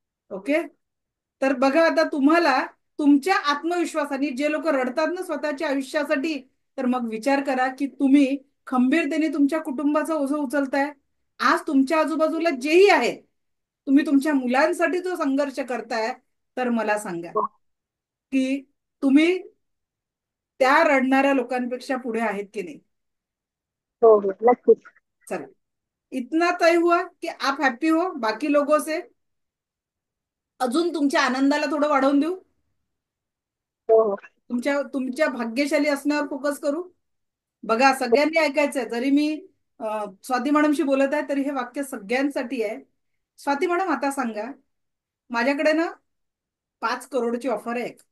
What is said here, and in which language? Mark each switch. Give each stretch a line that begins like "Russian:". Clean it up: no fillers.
Marathi: Okay, तर बघा आता तुम्हाला तुमच्या आत्मविश्वासाने जे लोक रडतात ना स्वतःच्या आयुष्यासाठी, तर मग विचार करा की तुम्ही खंबीरतेने तुमच्या कुटुंबाचं ओझं उचलताय. आज तुमच्या आजूबाजूला जेही आहेत, तुम्ही तुमच्या मुलांसाठी जो संघर्ष करताय, तर मला सांगा की तुम्ही त्या रडणाऱ्या लोकांपेक्षा पुढे आहेत की नाही? हो हो, नक्कीच.
Hindi: चला, इतना तय हुआ कि आप हैप्पी हो बाकी लोगों से.
Marathi: अजून तुमच्या आनंदाला थोडं वाढवून देऊ. हो हो. तुमच्या तुमच्या भाग्यशाली असण्यावर फोकस करू. बघा, सगळ्यांनी ऐकायचंय. जरी मी स्वाती मॅडमशी बोलत आहे तरी हे वाक्य सगळ्यांसाठी आहे. स्वाती मॅडम, आता सांगा, माझ्याकडे ना 5 करोडची ऑफर आहे.